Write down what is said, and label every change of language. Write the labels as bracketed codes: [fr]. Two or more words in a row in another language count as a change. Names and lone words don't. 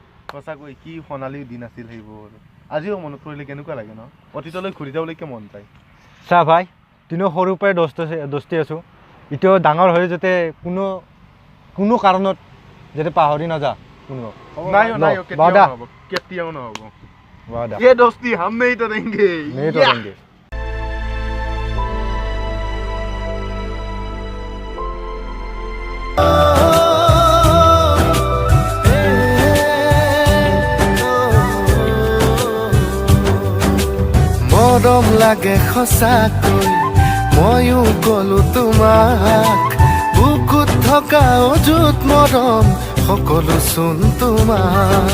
[as] সঁচাকৈ কি সোণালী দিন আছিল সেইবোৰ আজিও মনত পৰিলে কেনেকুৱা লাগে ন অতীতলৈ ঘূৰি যাবলৈকে মন যায় চা ভাই তিনিও সৰুৰ পৰাই দোস্তি আছোঁ এতিয়াও ডাঙৰ হৈ যাতে কোনো কাৰণত যাতে পাহৰি নাযা কোনো নাই নাই [hi] वादा [as] কেতিয়াও নহ'ব [hi] वादा ये दोस्ती हम नहीं तोड़ेंगे नहीं तोड़ेंगे [as] মৰম লাগে সঁচাকৈ ময়ো কলো তোমাক বুকুত থকা অযুত মৰম সকলো চোন তোমাৰ